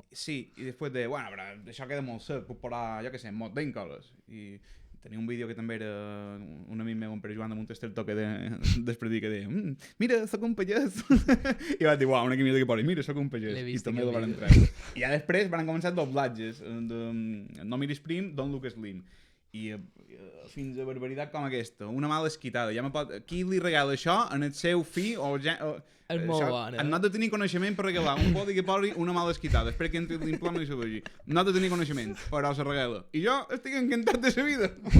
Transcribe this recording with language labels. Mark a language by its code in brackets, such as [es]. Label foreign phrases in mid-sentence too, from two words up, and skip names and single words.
[ca] Sí, i després de, bueno, però això queda molt sec, puc posar, jo què sé, mod 20 coses. I tenia un vídeo que també era un amic meu, en Pere Joan, de Montesterto, que després que deia, mira, soc un pagès. I vaig dir, uau, una camioneta que posa, mira, soc un pagès. I també el van treure. I ja després van començar doblatges. No miris prim, [en] don't look slim. [ca] I fins a barbaritat com aquesta, una mala esquitada. Qui li regala això en el seu fill o és molt bona. No ha de tenir coneixement per regalar un body que posi una mala esquitada. Espera que entri l'implant i s'ho vegi. No ha de tenir coneixement, però se regala. I jo estic encantat de la vida.